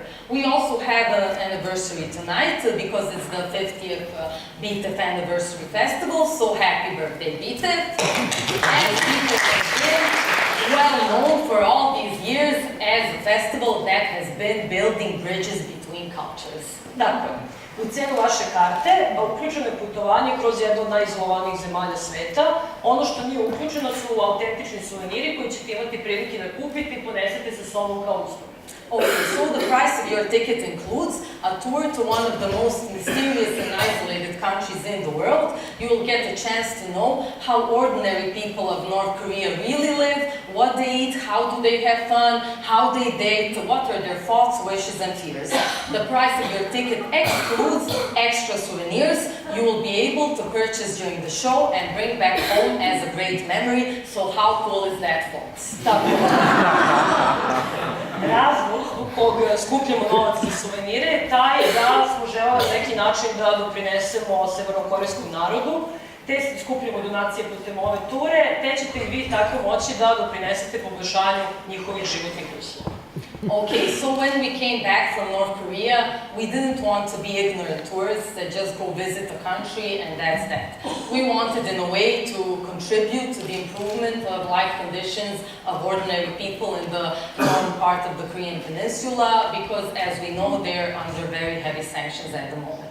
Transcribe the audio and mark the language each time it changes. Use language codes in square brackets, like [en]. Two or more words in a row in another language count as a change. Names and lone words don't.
[en] We also had an anniversary tonight because it's the 50th BTEF anniversary festival, so happy birthday BTEF. And BTEF has been well known for all these years as a festival that has been building bridges between cultures. [sr] Dakle, u cenu vaše karte uključeno je putovanje kroz jednu od najizolovanijih zemalja sveta. Ono što nije uključeno su autentični suveniri koji ćete imati prilike da kupite i ponesete sa sobom kao uspomenu. [en] Okay, so the price of your ticket includes a tour to one of the most mysterious and isolated countries in the world. You will get a chance to know how ordinary people of North Korea really live, what they eat, how do they have fun, how they date, what are their thoughts, wishes and fears. The price of your ticket excludes extra souvenirs you will be able to purchase during the show and bring back home as a great memory. So how cool is that, folks? [sr] Razlog zbog kog skupljamo novac za suvenire je taj da smo želeli na neki način da doprinesemo severnokorejskom narodu, te skupljamo donacije putem ove ture, te ćete i vi tako moći da doprinesete poboljšanju njihovih životnih uslova. [en] Okay, so when we came back from North Korea, we didn't want to be ignorant tourists that just go visit the country and that's that. We wanted in a way to contribute to the improvement of life conditions of ordinary people in the northern part of the Korean peninsula because, as we know, they're under very heavy sanctions at the moment.